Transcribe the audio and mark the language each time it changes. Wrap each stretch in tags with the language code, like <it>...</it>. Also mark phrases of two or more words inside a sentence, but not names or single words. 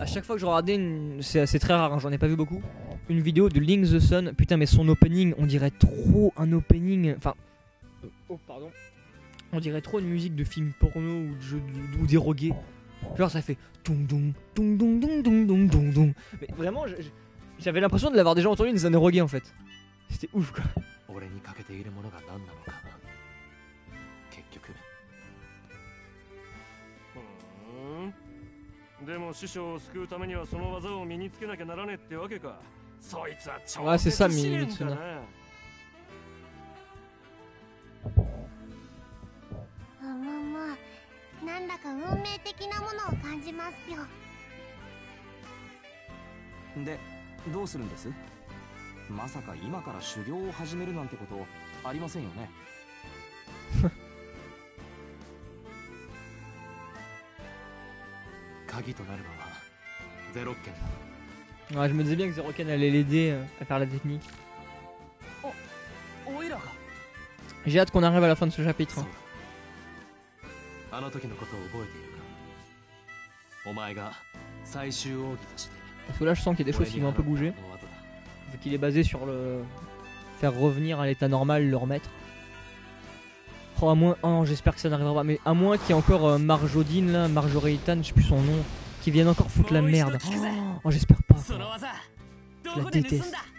<fr>À chaque fois que je regardais, c'est très rare, hein, j'en ai pas vu beaucoup, une vidéo de Link the Sun, putain mais son opening, on dirait trop un opening, enfin, oh pardon, on dirait trop une musique de film porno ou de jeu ou dérogué. Genre ça fait dong dong dong dong dong dong dong dong dong. Mais vraiment, j'avais l'impression de l'avoir déjà entendu dans un dérogué en fait. C'était ouf quoi.</fr> <ja>俺に欠けているものが何なのか結局でも師匠を救うためにはその技を身につけなきゃならねえってわけか。そいつは超</ja> <fr>Ouais, c'est ça,</fr> <ja>絶試練だ Mitsuna. な。なんだか運命的なものを感じますよ。でどうするんです？まさか今から修行を始めるなんてことありませんよね。鍵となるのはゼロッケンだ。</ja> <fr>Ouais, je me disais bien que Zeroken allait l'aider à faire la technique.</fr> <ja>おいらが</ja> <fr>J'ai hâte qu'on arrive à la fin de ce chapitre.</fr> <ja>そう</ja> <fr>hein.</fr> <ja>だ。あの時のことを覚えているか。お前が最終奥義として</ja> <fr>Parce que là, je sens qu'il y a des choses qui vont un peu bouger.</fr> <ja>俺に習ったあの技だ。</ja> <fr>Vu qu'il est basé sur le faire revenir à l'état normal, le remettre. Oh, à moins. Oh non, j'espère que ça n'arrivera pas. Mais à moins qu'il y ait encore Marjodine là, Marjorietan, je sais plus son nom, qui vienne encore foutre la merde. Oh, j'espère pas.</fr> <ja>その技</ja> <fr>Je la déteste.</fr>